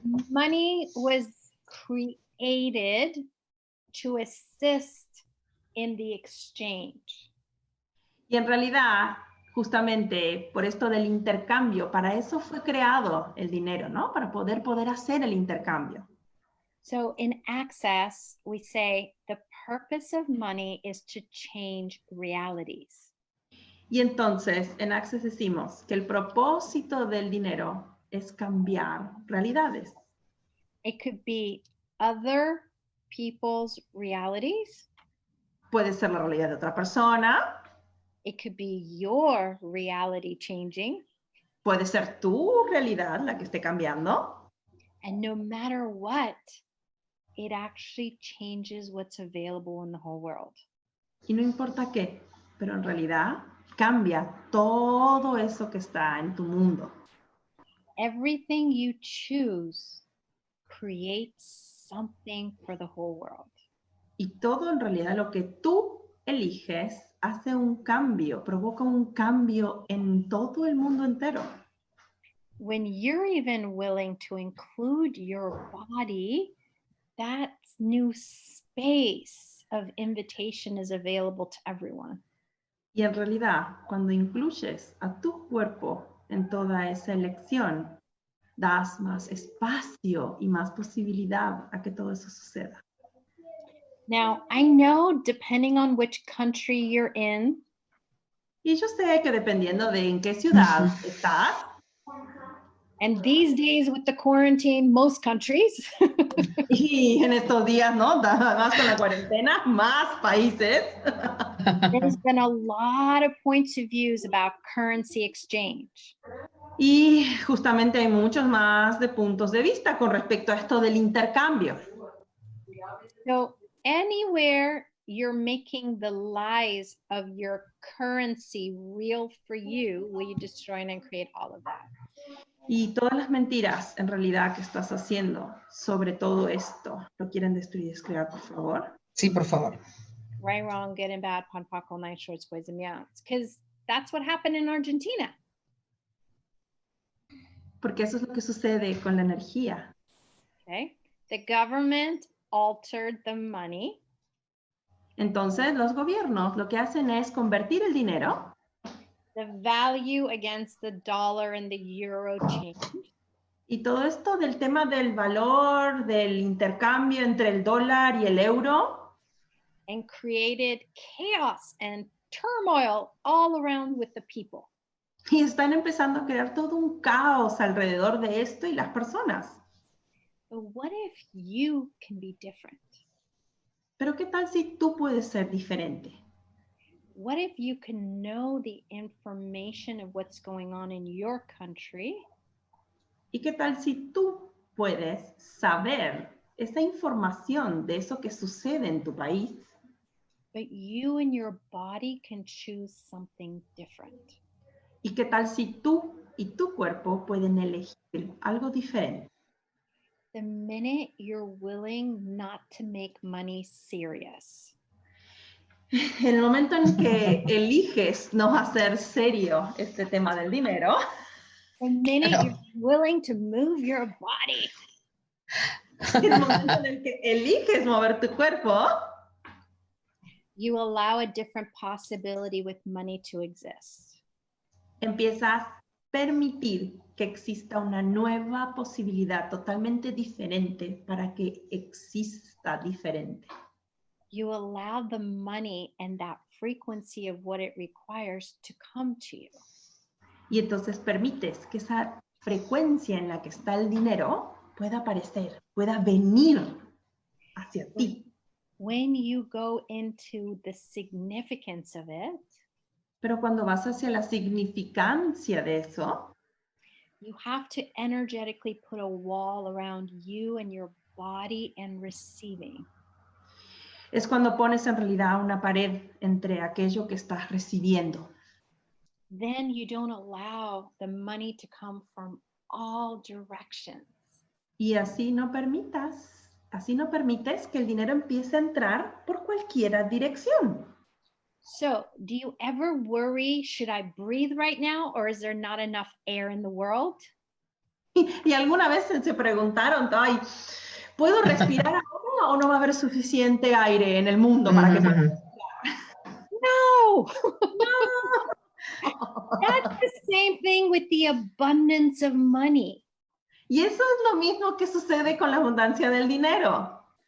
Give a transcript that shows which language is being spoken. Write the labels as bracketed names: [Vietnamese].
[English] Money was created to assist in the exchange. [Spanish] Y en realidad, justamente por esto del intercambio, para eso fue creado el dinero, ¿no? Para poder hacer el intercambio. [English] So in Access, we say the purpose of money is to change realities. [Spanish] Y entonces, en Access decimos que el propósito del dinero es cambiar realidades. [English] It could be other people's realities. [Spanish] Puede ser la realidad de otra persona. [English] It could be your reality changing. [Spanish] Puede ser tu realidad la que esté cambiando. [English] And no matter what, it actually changes what's available in the whole world. [Spanish] Y no importa qué, pero en realidad cambia todo eso que está en tu mundo. [English] Everything you choose creates something for the whole world. [Spanish] Y todo en realidad lo que tú eliges hace un cambio, provoca un cambio en todo el mundo entero. [English] When you're even willing to include your body, that new space of invitation is available to everyone. [Spanish] Y en realidad, cuando incluyes a tu cuerpo en toda esa elección, das más espacio y más posibilidad a que todo eso suceda. [English] Now, I know depending on which country you're in, [Spanish] Y yo sé que dependiendo de en qué ciudad estás, [English] and these days with the quarantine, most countries, [Spanish] y en estos días, ¿no? Más con la cuarentena, más países. [English] there's been a lot of points of views about currency exchange. [Spanish] Y justamente hay muchos más de puntos de vista con respecto a esto del intercambio. [English] So anywhere you're making the lies of your currency real for you, will you destroy and create all of that? [Spanish] Y todas las mentiras en realidad que estás haciendo sobre todo esto, ¿lo quieren destruir y descrear, por favor? Sí, por favor. [English] Right, wrong, good and bad, 𝒂𝒒 nice shorts, boys and beyonds. Because that's what happened in Argentina. [Spanish] Porque eso es lo que sucede con la energía. [English] Okay, the government altered the money. [Spanish] Entonces, los gobiernos lo que hacen es convertir el dinero. [English] the value against the dollar and the euro changed. [Spanish] Y todo esto del tema del valor, del intercambio entre el dólar y el euro. [English] And created chaos and turmoil all around with the people. [Spanish] Y están empezando a crear todo un caos alrededor de esto y las personas. [English] But what if you can be different? [Spanish] Pero ¿qué tal si tú puedes ser diferente? [English] What if you can know the information of what's going on in your country? [Spanish] ¿Y qué tal si tú puedes saber esa información de eso que sucede en tu país? [English] But you and your body can choose something different. [Spanish] ¿Y qué tal si tú y tu cuerpo pueden elegir algo diferente? [English] The minute you're willing not to make money serious. [Spanish] En el momento en que eliges no hacer serio este tema del dinero, [English] The minute you're willing to move your body. [Spanish] en el momento en el que eliges mover tu cuerpo, [English] You allow a different possibility with money to exist. [Spanish] empiezas a permitir que exista una nueva posibilidad totalmente diferente para que exista diferente. [English] You allow the money and that frequency of what it requires to come to you. [Spanish] Y entonces permites que esa frecuencia en la que está el dinero pueda aparecer, pueda venir hacia ti. [English] When you go into the significance of it, [Spanish] Pero cuando vas hacia la significancia de eso, [English] you have to energetically put a wall around you and your body and receiving. [Spanish] es cuando pones en realidad una pared entre aquello que estás recibiendo. [English] Then you don't allow the money to come from all directions. [Spanish] Y así no permites que el dinero empiece a entrar por cualquier dirección. [English] So, do you ever worry, should I breathe right now or is there not enough air in the world? [Spanish] Y alguna vez se preguntaron, ay, ¿puedo respirar ahora o no va a haber suficiente aire en el mundo para que pueda respirar? No! [English] That's the same thing with the abundance of money. [Spanish] Y eso es lo mismo que sucede con la abundancia del dinero.